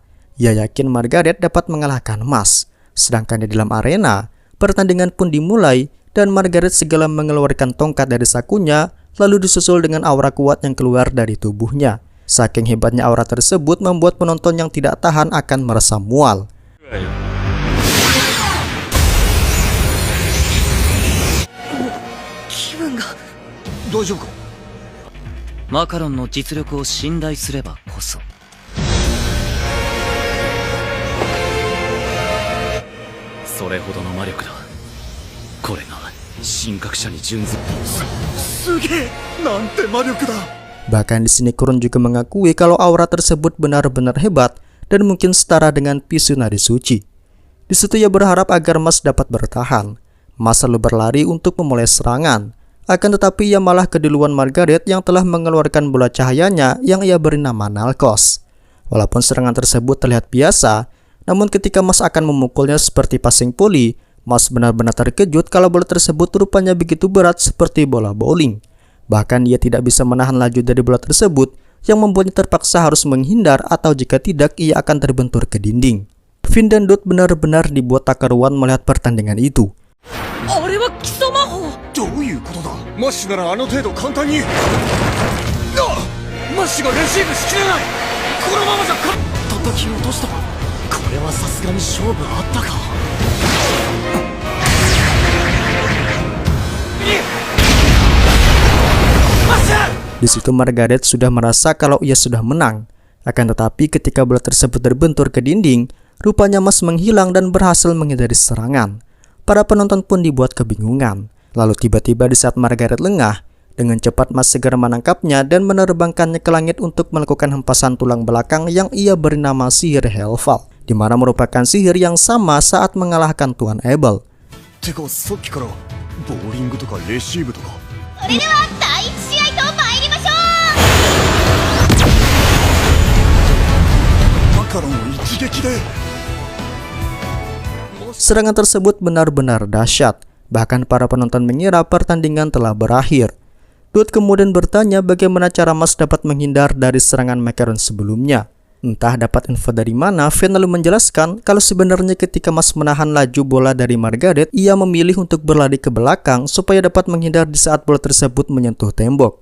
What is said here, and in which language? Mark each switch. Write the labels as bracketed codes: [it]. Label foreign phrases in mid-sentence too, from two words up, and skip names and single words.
[id] Ia yakin Margaret dapat mengalahkan Mas. Sedangkan di dalam arena, pertandingan pun dimulai dan Margaret segala mengeluarkan tongkat dari sakunya, lalu disusul dengan aura kuat yang keluar dari tubuhnya. Saking hebatnya aura tersebut membuat penonton yang tidak tahan akan merasa mual. [ja] 大丈夫か。マカロンの実力を信頼すればこそ。それほどの魔力だ。これが神格者に準ずる。すげえ、なんて魔力だ。 [id] Bahkan di sini Kurun juga mengakui kalau aura tersebut benar-benar hebat dan mungkin setara dengan Pisu Nari Suci. Di situ ia berharap agar Mas dapat bertahan. Mas lalu berlari untuk memulai serangan. Akan tetapi ia malah keduluan Margaret yang telah mengeluarkan bola cahayanya yang ia beri nama Nalkos. Walaupun serangan tersebut terlihat biasa, namun ketika Mas akan memukulnya seperti passing poli, Mas benar-benar terkejut kalau bola tersebut rupanya begitu berat seperti bola bowling. Bahkan dia tidak bisa menahan laju dari bola tersebut yang membuatnya terpaksa harus menghindar atau jika tidak ia akan terbentur ke dinding. Finn dan Dot benar-benar dibuat tak karuan melihat pertandingan itu. [ja] どういうことだ。マッシュならあの程度簡単に。マッシュがレシーブしきれない。このままじゃ叩き落とした。これはさすがに勝負あったか。 [id] Di situ Margaret sudah merasa kalau ia sudah menang. Akan tetapi ketika bola tersebut terbentur ke dinding, rupanya Mas menghilang dan berhasil menghindari serangan. Para penonton pun dibuat kebingungan. Lalu tiba-tiba di saat Margaret lengah, dengan cepat Mas segera menangkapnya dan menerbangkannya ke langit untuk melakukan hempasan tulang belakang yang ia beri nama sihir Hellfall, di mana merupakan sihir yang sama saat mengalahkan Tuan Abel. [ja] てかさっきからボーリングとかレシーブとか。それでは第一試合と参りましょう。マカロンを一撃で。 [id] Serangan tersebut benar-benar dahsyat. Bahkan para penonton mengira pertandingan telah berakhir. Dot kemudian bertanya bagaimana cara Mas dapat menghindar dari serangan Makaron sebelumnya. Entah dapat info dari mana, Finn lalu menjelaskan kalau sebenarnya ketika Mas menahan laju bola dari Margaret, ia memilih untuk berlari ke belakang supaya dapat menghindar di saat bola tersebut menyentuh tembok.